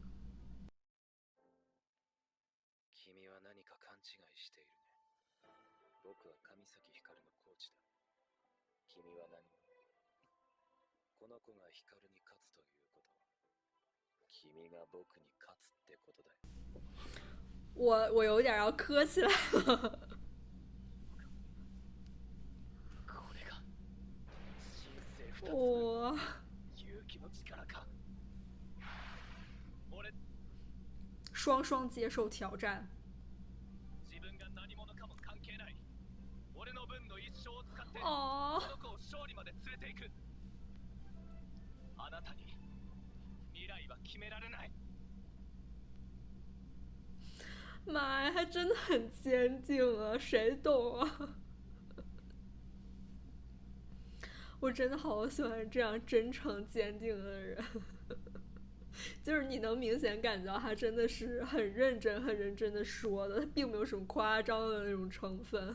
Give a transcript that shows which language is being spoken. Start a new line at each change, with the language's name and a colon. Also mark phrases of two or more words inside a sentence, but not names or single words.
Japanese: 君は何か勘違いしているね。僕は上崎ひかるのコーチだ。君は何も。この子が光に勝つということは、君が僕に勝つってことだよ。
Chinese: 我有点要磕起来了。
Japanese: これが人生2つ哇！勇気の力か。俺、
Chinese: 双双接受挑战。
Japanese: 自分が何者かも関係ない。俺の分の一生を使ってこ哦，の子を勝利まで連れていく。あなたには決められない。
Chinese: 妈呀，还真的很坚定啊，谁懂啊？我真的好喜欢这样真诚坚定的人。就是你能明显感觉到他真的是很认真、很认真的说的，他并没有什么夸张的那种成分。